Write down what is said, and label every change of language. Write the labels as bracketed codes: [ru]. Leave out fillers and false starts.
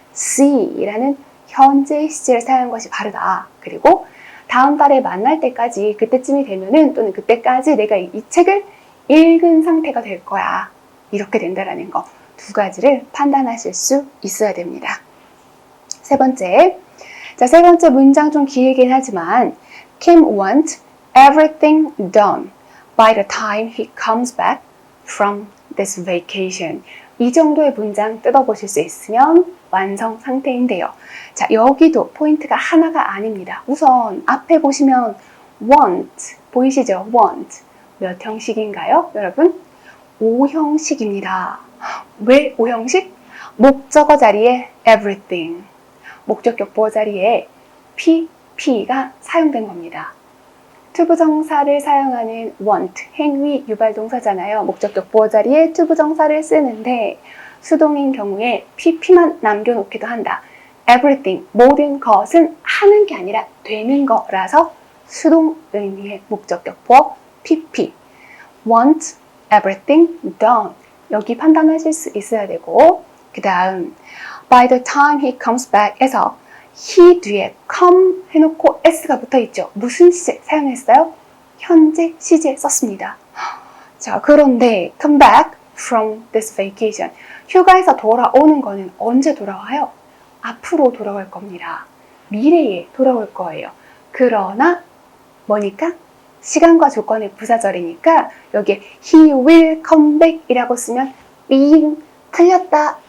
[ko] see라는 현재 시제를 사용한 것이 바르다. 그리고 다음 달에 만날 때까지 그때쯤이 되면은 또는 그때까지 내가 이 책을 읽은 상태가 될 거야. 이렇게 된다라는 거. 두 가지를 판단하실 수 있어야 됩니다. 세 번째. 자, 세 번째 문장 좀 길긴 하지만 [en] Kim wants everything done by the time he comes back from this vacation. [ko] 이 정도의 문장 뜯어보실 수 있으면 완성 상태인데요. 자, 여기도 포인트가 하나가 아닙니다. 우선 앞에 보시면 want 보이시죠? want 몇 형식인가요, 여러분? 5형식입니다. 왜 5형식? 목적어 자리에 everything, 목적격 보어 자리에 pp가 사용된 겁니다. 투부정사를 사용하는 want, 행위 유발동사잖아요. 목적격 보어 자리에 투부정사를 쓰는데 수동인 경우에 pp만 남겨놓기도 한다. everything, 모든 것은 하는 게 아니라 되는 거라서 수동 의미의 목적격 보어 pp. [en] want everything done. [ko] 여기 판단하실 수 있어야 되고 그 다음 [en] by the time he comes back [ko] 에서 he 뒤에 come 해놓고 s가 붙어있죠. 무슨 시제 사용했어요? 현재 시제 썼습니다. 자, 그런데 come back from this vacation. 휴가에서 돌아오는 거는 언제 돌아와요? 앞으로 돌아올 겁니다. 미래에 돌아올 거예요. 그러나 뭐니까? 시간과 조건의 부사절이니까 여기에 [en] he will come back [ko] 이라고 쓰면 삥 틀렸다.